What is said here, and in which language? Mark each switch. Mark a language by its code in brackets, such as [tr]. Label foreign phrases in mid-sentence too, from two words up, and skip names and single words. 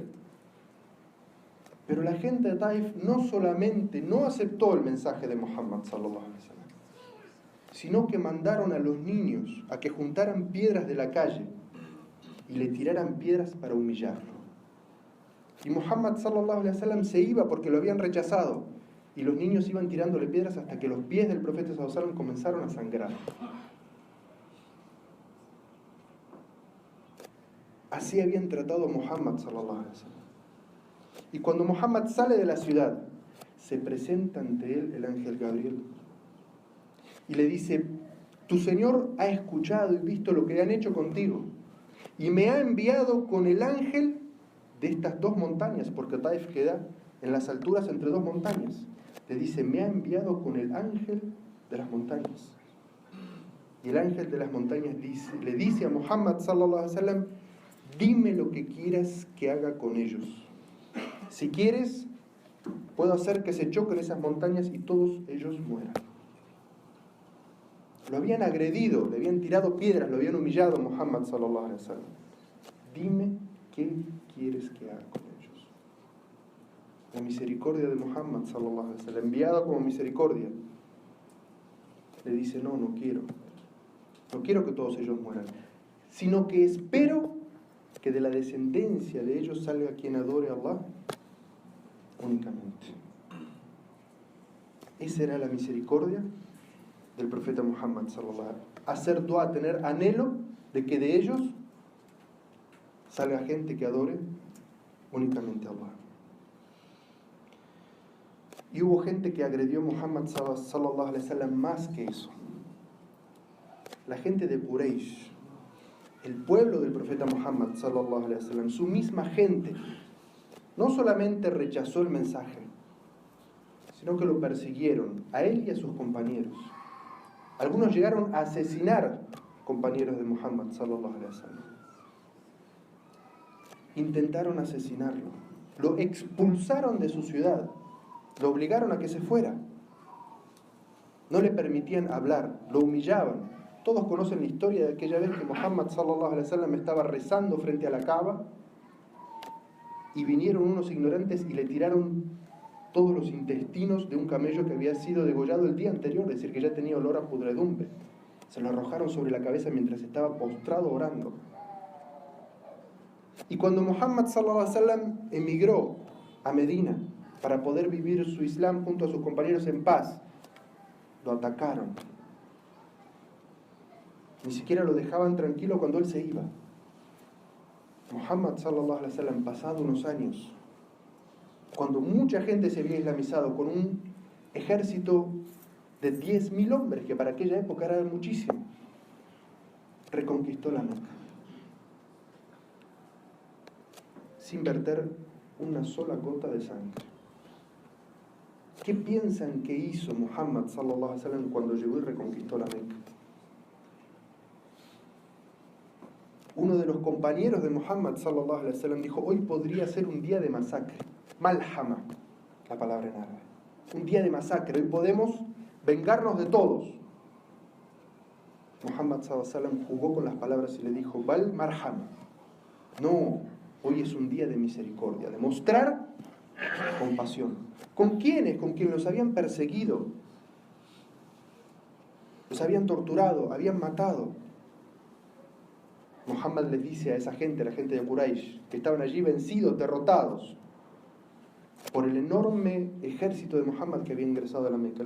[es] Pero la gente de Taif no solamente no aceptó el mensaje de Muhammad [ar] صلى الله عليه وسلم, [es] sino que mandaron a los niños a que juntaran piedras de la calle y le tiraran piedras para humillarlo. Y Muhammad [ar] صلى الله عليه وسلم [es] se iba porque lo habían rechazado, y los niños iban tirándole piedras hasta que los pies del profeta [ar] صلى الله عليه وسلم [es] comenzaron a sangrar. Así habían tratado a Muhammad [ar] صلى الله عليه وسلم. [es] Y cuando Muhammad sale de la ciudad, se presenta ante él el ángel Gabriel y le dice: tu Señor ha escuchado y visto lo que han hecho contigo, y me ha enviado con el ángel de estas dos montañas, porque Taif queda en las alturas entre dos montañas. Le dice: me ha enviado con el ángel de las montañas. Y el ángel de las montañas le dice a Muhammad [ar] صلى الله عليه وسلم: [es] dime lo que quieras que haga con ellos. Si quieres, puedo hacer que se choquen esas montañas y todos ellos mueran. Lo habían agredido, le habían tirado piedras, lo habían humillado a Muhammad [ar] صلى الله عليه وسلم. [es] Dime qué quieres que haga con ellos. La misericordia de Muhammad [ar] صلى الله عليه وسلم, [es] enviada como misericordia, le dice: no quiero que todos ellos mueran, sino que espero que de la descendencia de ellos salga quien adore a Allah únicamente. Esa era la misericordia del profeta Muhammad [ar] صلى الله عليه وسلم. [es] Hacer dua, tener anhelo de que de ellos salga gente que adore únicamente a Allah. Y hubo gente que agredió a Muhammad [ar] صلى الله عليه وسلم [es] más que eso. La gente de Quraysh, el pueblo del profeta Muhammad [ar] صلى الله عليه وسلم, [es] su misma gente, no solamente rechazó el mensaje, sino que lo persiguieron a él y a sus compañeros. Algunos llegaron a asesinar compañeros de Muhammad [ar] صلى الله عليه وسلم. [es] Intentaron asesinarlo, lo expulsaron de su ciudad, lo obligaron a que se fuera. No le permitían hablar, lo humillaban. Todos conocen la historia de aquella vez que Muhammad [ar] صلى الله عليه وسلم [es] estaba rezando frente a la Kaaba y vinieron unos ignorantes y le tiraron todos los intestinos de un camello que había sido degollado el día anterior, es decir, que ya tenía olor a pudredumbre. Se lo arrojaron sobre la cabeza mientras estaba postrado orando. Y cuando Muhammad [ar] صلى الله عليه وسلم [es] emigró a Medina para poder vivir su Islam junto a sus compañeros en paz, lo atacaron. Ni siquiera lo dejaban tranquilo cuando él se iba. Muhammad [ar] صلى الله عليه وسلم, [es] pasado unos años, cuando mucha gente se había islamizado, con un ejército de 10.000 hombres, que para aquella época era muchísimo, reconquistó la Meca sin verter una sola gota de sangre. ¿Qué piensan que hizo Muhammad [ar] صلى الله عليه وسلم [es] cuando llegó y reconquistó la Meca? Uno de los compañeros de Muhammad [ar] صلى الله عليه وسلم [es] dijo: hoy podría ser un día de masacre. Malhama, la palabra en árabe. Un día de masacre. Hoy podemos vengarnos de todos. Muhammad [ar] صلى الله عليه وسلم [es] jugó con las palabras y le dijo: [ar] بل مرحمة. [es] No, hoy es un día de misericordia, de mostrar compasión. ¿Con quiénes? Con quienes los habían perseguido, los habían torturado, habían matado. Muhammad les dice a esa gente, a la gente de Quraysh, que estaban allí vencidos, derrotados por el enorme ejército de Muhammad que había ingresado a la Meca.